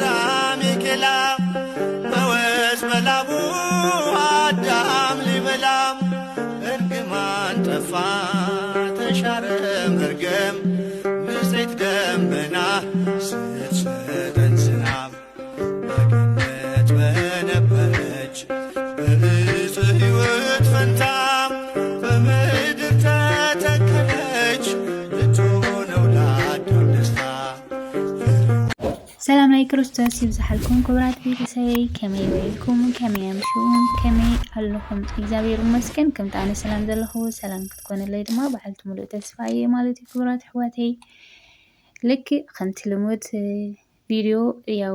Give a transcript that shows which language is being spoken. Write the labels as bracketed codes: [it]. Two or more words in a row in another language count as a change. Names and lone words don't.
[am] አሜከላ በወዝ በላቡ አዳም ሊበላ። እርግማን ጠፋ ተሻረ መርገም ንጽሕት ደመና ስትሰጠን ዝናብ። በገነት በነበረች በዕፀ ሕይወት ፈንታ በምድር ተተከለች ልትሆነው ለአዳም ደስታ። [ti] ሰላም ናይ ክርስቶስ ይብዛሓልኩም ክቡራት ቤተሰበይ፣ ከመይ ውዒልኩም ከመይ ኣምሽውን ከመይ ኣለኹም? እግዚኣብሔር ይመስገን። ከምቲ ኣነ ሰላም ዘለኹ ሰላም ክትኮነለይ ድማ በዓልቲ ሙሉእ ተስፋ እየ ማለት እዩ። ክቡራት ኣሕዋተይ ልክዕ ከምቲ ልሙድ ቪድዮ ያው